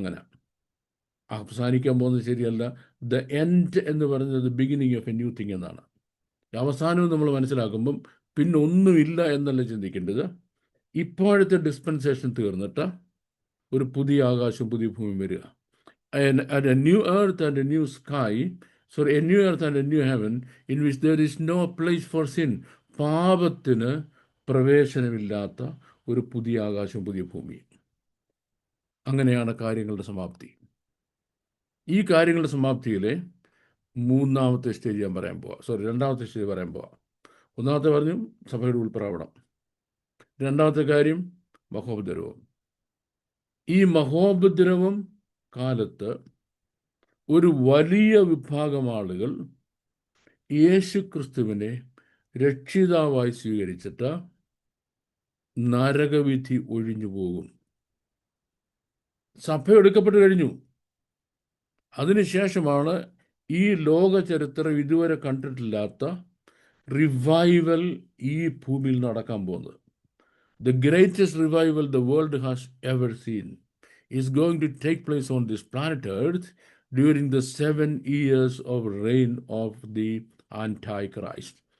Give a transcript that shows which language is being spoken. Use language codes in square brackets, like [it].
[ml] അങ്ങനെ അവസാനിക്കാൻ പോകുന്നത് ശരിയല്ല. [en] the end എന്ന് [ml] പറയുന്നത് [en] beginning of a new thing [ml] എന്നാണ്. അവസാനവും നമ്മൾ മനസ്സിലാക്കുമ്പം പിന്നെ ഒന്നുമില്ല എന്നല്ല ചിന്തിക്കേണ്ടത്. ഇപ്പോഴത്തെ ഡിസ്പെൻസേഷൻ തീർന്നിട്ട് ഒരു പുതിയ ആകാശവും പുതിയ ഭൂമിയും വരിക. [en] And a new earth and a new sky, sorry, a new earth and a new heaven in which there is no place for sin. [ml] പാപത്തിന് പ്രവേശനമില്ലാത്ത ഒരു പുതിയ ആകാശവും പുതിയ ഭൂമിയും. അങ്ങനെയാണ് കാര്യങ്ങളുടെ സമാപ്തി. ഈ കാര്യങ്ങളുടെ സമാപ്തിയിലെ മൂന്നാമത്തെ സ്റ്റേജ് ഞാൻ പറയാൻ പോവാം. രണ്ടാമത്തെ സ്റ്റേജ് പറയാൻ പോവാം. ഒന്നാമത്തെ പറഞ്ഞു സഭയുടെ ഉൾപ്രാവണം. രണ്ടാമത്തെ കാര്യം മഹോപദ്രവം. ഈ മഹോപദ്രവം കാലത്ത് ഒരു വലിയ വിഭാഗം ആളുകൾ യേശു ക്രിസ്തുവിനെ രക്ഷിതാവായി സ്വീകരിച്ചിട്ട് നരകവിധി ഒഴിഞ്ഞു പോകും. സഭ എടുക്കപ്പെട്ട് കഴിഞ്ഞു. അതിനുശേഷമാണ് ഈ ലോക ചരിത്രം ഇതുവരെ കണ്ടിട്ടില്ലാത്ത റിവൈവൽ ഈ ഭൂമിയിൽ നടക്കാൻ പോകുന്നത്. [en] The greatest revival the world has ever seen is going to take place on this planet Earth during the 7 years of reign of the Antichrist.